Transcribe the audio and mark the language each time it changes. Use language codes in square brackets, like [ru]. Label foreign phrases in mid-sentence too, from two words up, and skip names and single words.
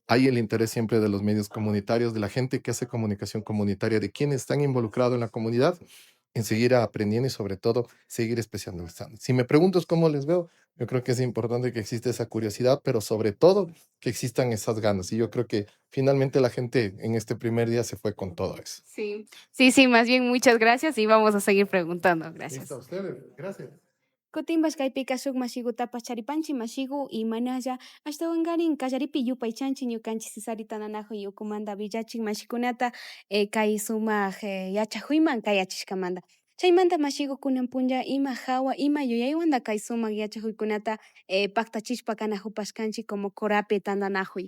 [es] Hay el interés siempre de los medios comunitarios, de la gente que hace comunicación comunitaria, de quienes están involucrados en la comunidad, en seguir aprendiendo y sobre todo seguir especializando. Si me preguntas cómo les veo, yo creo que es importante que exista esa curiosidad, pero sobre todo que existan esas ganas. Y yo creo que finalmente la gente en este primer día se fue con todo eso. Sí, sí, sí, más bien muchas gracias y vamos a seguir preguntando. Listo, a Gracias. ustedes. Gracias. [qu] Kutimbas kaypika shuk mashigutapas charipanchik mashigu imanalla ashtawankarin kallaripi yupaychanchik ñukanchik sisarita nanajuy ukumanta villachik mashikunata kay sumak yachakuyman kayachishkamanta. Chaymanta mashigu kunan punlla ima hawa ima yuyaywanta kay sumak yachakuykunata paktachishpa kanajupashkanchik como corape tandanajuy.